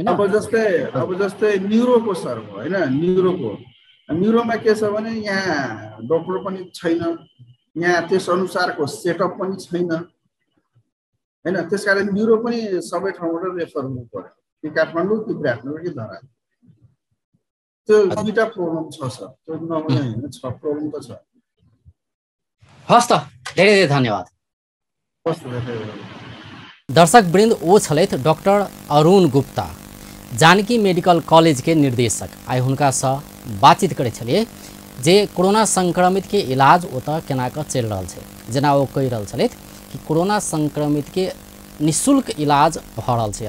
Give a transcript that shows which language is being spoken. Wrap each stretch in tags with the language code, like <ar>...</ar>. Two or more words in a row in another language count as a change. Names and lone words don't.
<ne>अब जस्तै न्युरोको सर होइन, न्युरोमा के छ भने यहाँ डक्टर पनि छैन, यहाँ त्यस अनुसारको सेटअप पनि छैन होइन। त्यसकारण न्युरो पनि सबै ठाउँबाट रेफर हुनु पर्यो, कि काठमाडौँ कि विराटनगर कि धरान। त्यो दुईटा प्रब्लम छ सर, त्यो नहुने होइन, छ प्रब्लम त छ। हस् त, धेरै धेरै धन्यवाद।</ne> <mai>दर्शक वृंद, वो छलैथ डॉक्टर अरुण गुप्ता, जानकी मेडिकल कॉलेज के निर्देशक। आइ हुनका सँ बातचीत करै छलिए जे कोरोना संक्रमित के इलाज ओतऽ केना कऽ चलि रहल छै। जेना ओ कहि रहल छलैथ कि कोरोना संक्रमित के निःशुल्क इलाज भऽ रहल छै।</mai>